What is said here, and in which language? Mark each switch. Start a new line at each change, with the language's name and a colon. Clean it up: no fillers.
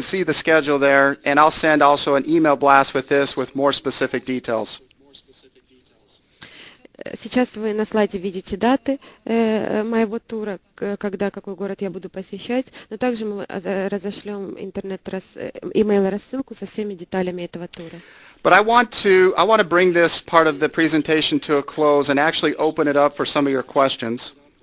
English: see the schedule there, and I'll send also an email blast with this with more specific details.
Russian: Сейчас вы на слайде видите даты моего тура, когда, какой город я буду посещать, но также мы разошлем email-рассылку со всеми деталями этого тура.
English: But I want to bring this part of the presentation to a close and actually open it up for some of your questions.